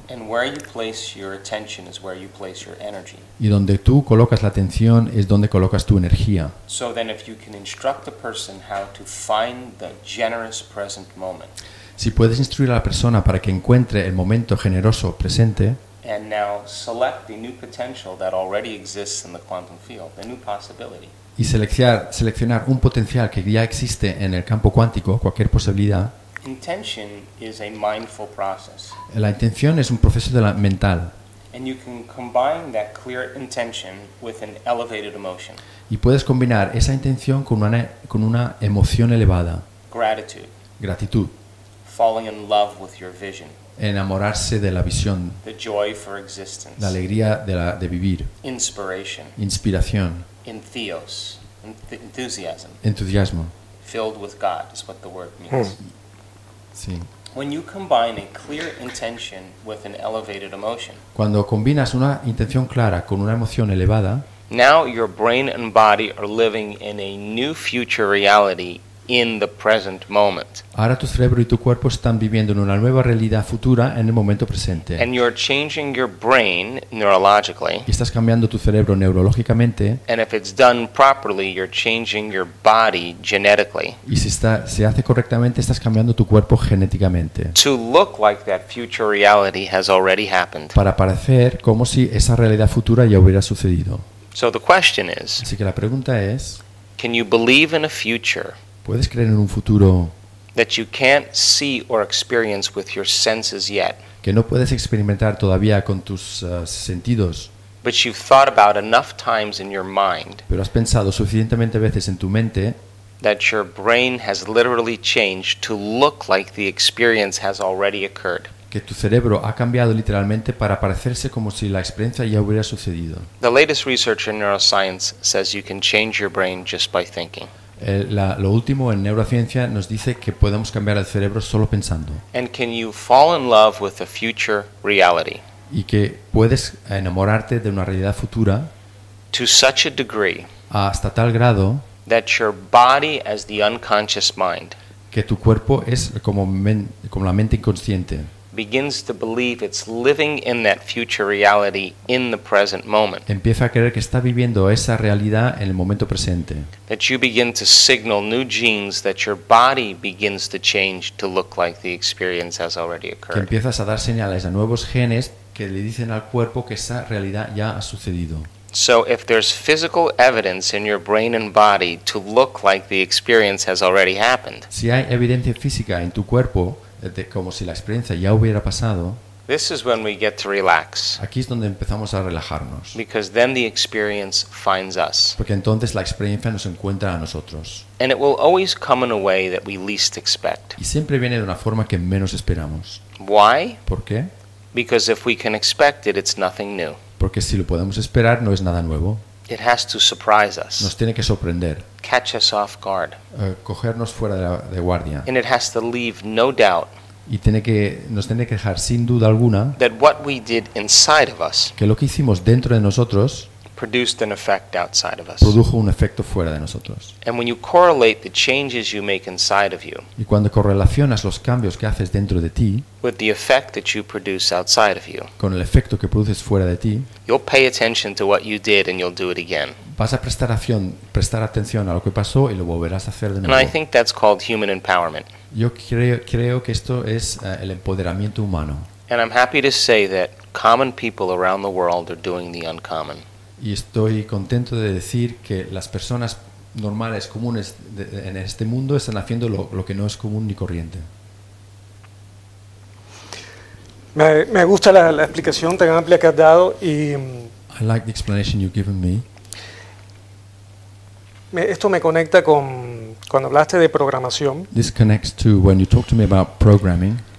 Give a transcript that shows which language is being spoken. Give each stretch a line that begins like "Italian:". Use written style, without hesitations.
English: And where you place your attention is where you place your energy.
Spanish: Y donde tú colocas la atención es donde colocas tu energía.
English: So then if you can instruct the person how to find the generous present moment.
Spanish: Si puedes instruir a la persona para que encuentre el momento generoso presente.
English: And now select the new potential that already exists in the quantum field, the new possibility.
Spanish: Y seleccionar un potencial que ya existe en el campo cuántico, cualquier posibilidad.
English: Intention is a mindful process.
Spanish: La intención es un proceso de la mental.
English: And you can combine that clear intention with an elevated emotion.
Spanish: Y puedes combinar esa intención con una emoción elevada.
English: Gratitude.
Spanish: Gratitud.
English: Falling in love with your vision.
Spanish: Enamorarse de la visión.
English: The joy for existence.
Spanish: La alegría de vivir.
English: Inspiration.
Spanish: Inspiración.
English: In theos, enthusiasm.
Spanish: Entusiasmo.
English: Filled with God is what the word means.
Spanish: Sí.
English: When you combine a clear intention with an elevated emotion.
Spanish: Cuando combinas una intención clara con una emoción elevada.
English: Now your brain and body are living in a new future reality in the present moment.
Spanish: Ahora tu cerebro y tu cuerpo están viviendo en una nueva realidad futura en el momento presente.
English: And you're changing your brain neurologically.
Spanish: Y estás cambiando tu cerebro neurológicamente.
English: And if it's done properly, you're changing your body genetically.
Spanish: Y si se hace correctamente, estás cambiando tu cuerpo genéticamente.
English: To look like that future reality has already happened.
Spanish: Para parecer como si esa realidad futura ya hubiera sucedido.
English: So the question is.
Spanish: Así que la pregunta es.
English: Can you believe in a future?
Spanish: ¿Puedes creer en un futuro
English: that you can't see or experience with your senses yet.
Spanish: Que no puedes experimentar todavía con tus sentidos.
English: But you've thought about enough times in your mind.
Spanish: Pero has pensado suficientemente veces en tu mente.
English: That your brain has literally changed to look like the experience has already occurred.
Spanish: Que tu cerebro ha cambiado literalmente para parecerse como si la experiencia ya hubiera sucedido.
English: The latest research in neuroscience says you can change your brain just by thinking.
Spanish: Lo último en neurociencia nos dice que podemos cambiar el cerebro solo pensando.
English: And can you fall in love with a future reality?
Spanish: Y que puedes enamorarte de una realidad futura.
English: To such a degree.
Spanish: Hasta tal grado.
English: That your body as the unconscious mind.
Spanish: Que tu cuerpo es como la mente inconsciente.
English: Begins to believe it's living in that future reality in the present moment.
Spanish: Empieza a creer que está viviendo esa realidad en el momento presente.
English: That you begin to signal new genes that your body begins to change to look like the experience has already occurred.
Spanish: Que empiezas a dar señales a nuevos genes que le dicen al cuerpo que esa realidad ya ha sucedido.
English: So if there's physical evidence in your brain and body to look like the experience has already happened.
Spanish: Si hay evidencia física en tu cuerpo de como si la experiencia ya hubiera pasado.
English: This is when we get to relax.
Spanish: Aquí es donde empezamos a relajarnos.
English: Because then the experience finds us.
Spanish: Porque entonces la experiencia nos encuentra a nosotros.
English: And it will always come in a way that we least expect.
Spanish: Y siempre viene de una forma que menos esperamos.
English: Why?
Spanish: ¿Por qué?
English: Because if we can expect it, it's nothing new.
Spanish: Porque si lo podemos esperar, no es nada nuevo.
English: It has to surprise us.
Spanish: Nos tiene que sorprender.
English: Catch us off guard.
Spanish: Cogernos fuera de guardia.
English: And it has to leave no doubt.
Spanish: Y nos tiene que dejar sin duda alguna.
English: That what we did inside of us.
Spanish: Que lo que hicimos dentro de nosotros.
English: Produced an effect outside of us.
Spanish: Produjo un efecto fuera de nosotros.
English: And when you correlate the changes you make inside of you.
Spanish: Y cuando correlacionas los cambios que haces dentro de ti.
English: With the effect that you produce outside of you.
Spanish: Con el efecto que produces fuera de ti.
English: You'll pay attention to what you did and you'll do it again.
Spanish: Vas a prestar atención a lo que pasó y lo volverás a hacer de nuevo.
English: And I think that's called human empowerment.
Spanish: Yo creo que esto es el empoderamiento humano.
English: And I'm happy to say that common people around the world are doing the uncommon.
Spanish: Y estoy contento de decir que las personas normales, comunes en este mundo están haciendo lo que no es común ni corriente. Me gusta la explicación tan amplia que has dado y
English: I like the explanation you've given me.
Spanish: Esto me conecta con cuando hablaste de programación.
English: This connects to when you talk to me about programming.